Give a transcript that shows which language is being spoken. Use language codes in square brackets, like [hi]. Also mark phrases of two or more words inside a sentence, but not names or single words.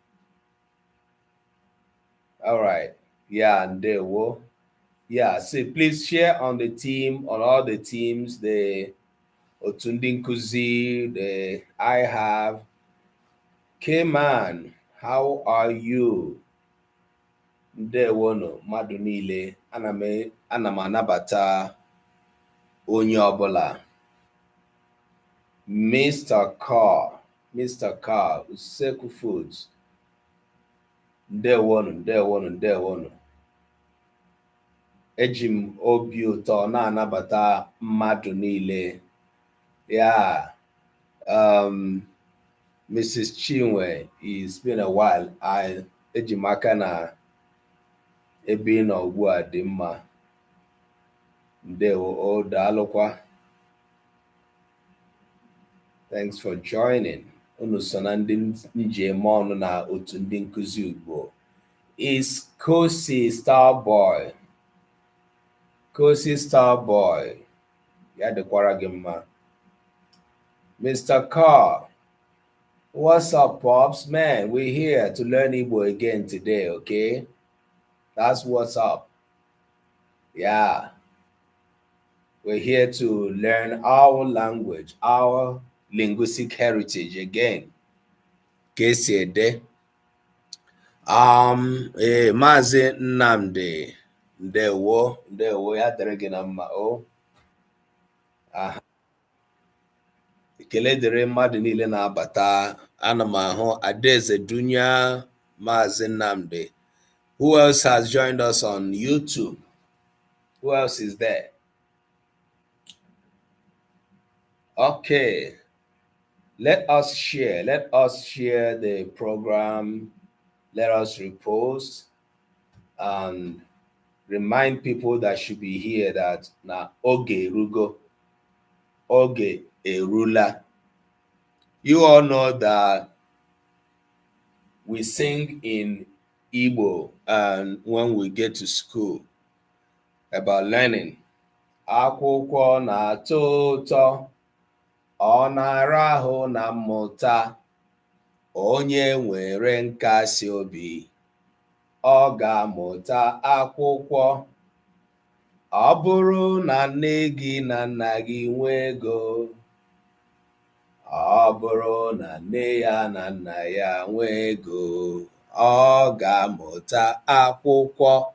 [en] All right, yeah, Ndewo. Yeah, so please share on the team, on all the teams, the [ig] Otu NDINKUZI, [en] the I have. K-Man, how are you? [ig] Ndewo no, mmadụ niile, ana m anabata onye ọbụla. [en] Mr. Carl, Usekwu Foods. [ig] Ndewo no. Eji m obi ụtọ na-anabata mmadụ niile. [en] Yeah. Mrs. Chinwe, it's been a while. [ig] Eji m aka na ebe nọ ugbu a dị mma. Ndewo, o daalụkwa. [en] Thanks for joining. [ig] Unu so na ndị njem ọnụ na otu ndị nkuzi Igbo. [en] Is Kosi Starboy. [ig] Ya dịkwara gị mma. [en] Mr. Carr, what's up, Pops? Man, we're here to learn Igbo again today, okay? That's what's up. Yeah. We're here to learn our language, our linguistic heritage again. [ig] Kesede. Mazi Nnamdi. Ndewo ya dere gị na mma o. Aha. Ekele dịrị mmadụ niile na-abata. Ana m ahụ Adeze Dunya, Mazi Nnamdi. [en] Who else has joined us on YouTube? Who else is there? Okay. Let us share the program. Let us repost and remind people that should be here that [ig] na oge erula. [en] You all know that we sing in Igbo and when we get to school about learning. [ig] Akwụkwọ na-atọ ụtọ, ọ na-ara ahụ na mmụta, onye nwere nkasi obi, ọ ga-amụta akwụkwọ. Ọ bụrụ na nne gị na nna gị nwee ego, ọ bụrụ na nne ya na nna ya nwee ego, ọ ga-amụta akwụkwọ.